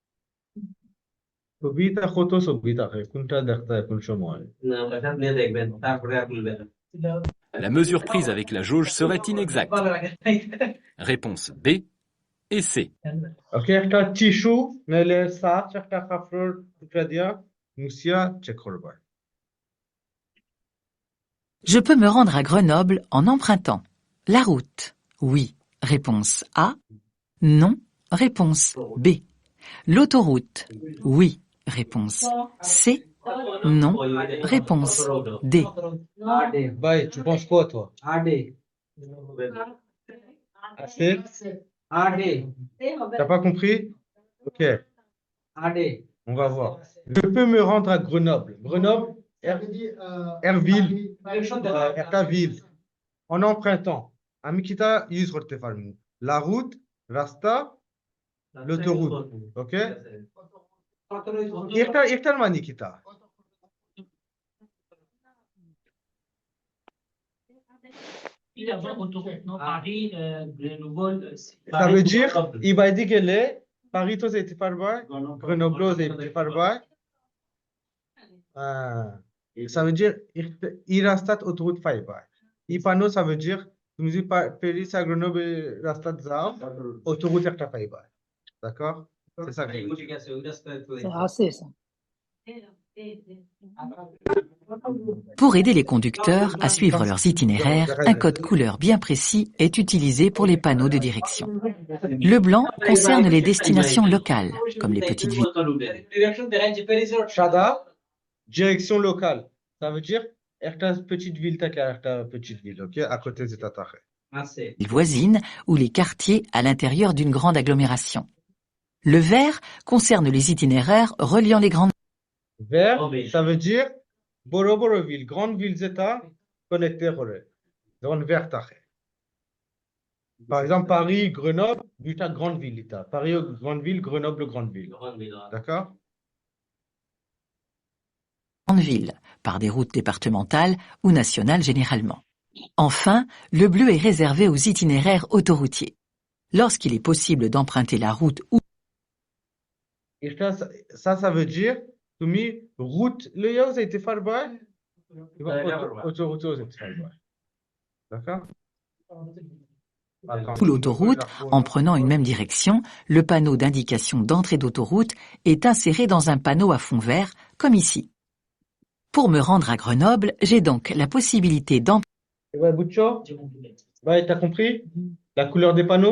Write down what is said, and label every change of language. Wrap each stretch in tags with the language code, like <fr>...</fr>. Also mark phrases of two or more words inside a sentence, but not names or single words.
<syl>ছবি তা কত ছবি থাকে কোনটা দেখতে কোন সময় না ওটা আপনি দেখবেন তারপরে খুলবেন</syl> <fr>La mesure prise avec la jauge serait inexacte. Réponse B et C.</fr> <syl>ওকে একটা টিস্যু নাহলে সাচ একটা কাপড়ের টুকরা দিয়া মুছিয়া চেক করবা</syl> <fr>Je peux me rendre à Grenoble en empruntant la route. Oui. Réponse A. Non. Réponse B. L'autoroute. Oui. Réponse C. Non. Réponse D. ভাই tu penses quoi toi assez t'as pas compris ok on va voir je peux me rendre à Grenoble Grenoble Erville একটা ville en empruntant</fr> <syl>আমি কিটা ইউজ করতে পারবো</syl> <fr>la route রাস্তা l'autoroute ok</fr> <syl>একটার মানে কিটা</syl> <fr>ça veut dire il va dire que</fr> <syl>Paris to যেতে পারবা Grenoble যেতে পারবা</syl> <fr>ça veut dire il রাস্তাত autoroute</fr> <syl>পাইবা এই</syl> <fr>panneau ça veut dire</fr> <syl>তুমি যদি</syl> <fr>Paris à Grenoble</fr> <syl>রাস্তাত যাও</syl> <fr>autoroute</fr> <syl>একটা পাইবা</syl> <fr>d'accord c'est ça que je veux dire. C'est assez ça. Pour aider les conducteurs à suivre leurs itinéraires, un code couleur bien précis est utilisé pour les panneaux de direction. Le blanc concerne les destinations locales, comme les petites villes. সাদা direction locale ça veut dire একটা petite ville</fr> <syl>থাকে আর একটা</syl> <fr>petite ville OK à côté</fr> <syl>যেটা থাকে</syl> <fr>Les voisines ou les quartiers à l'intérieur d'une grande agglomération. Le vert concerne les itinéraires reliant les grandes vert ça veut dire</fr> <syl>বড় বড়</syl> <fr>ville grande ville যেটা connecté</fr> <syl>করে যখন</syl> <fr>vert থাকে par exemple Paris Grenoble দুইটা grande ville এটা Paris grande ville Grenoble grande ville d'accord villes, par des routes départementales ou nationales généralement. Enfin, le bleu est réservé aux itinéraires autoroutiers. Lorsqu'il est possible d'emprunter la route ou et ça veut dire তুমি route</fr> <syl>লইয়াও যাইতে পারবা</syl> <fr>autoroute</fr> <syl>যাইতে পারবা</syl> <fr>d'accord ou l'autoroute, en prenant une même direction, le panneau d'indication d'entrée d'autoroute est inséré dans un panneau à fond vert, comme ici. Pour me rendre à Grenoble, j'ai donc la possibilité Ouais, Boucho, ouais, t'as compris la couleur des panneaux?</fr>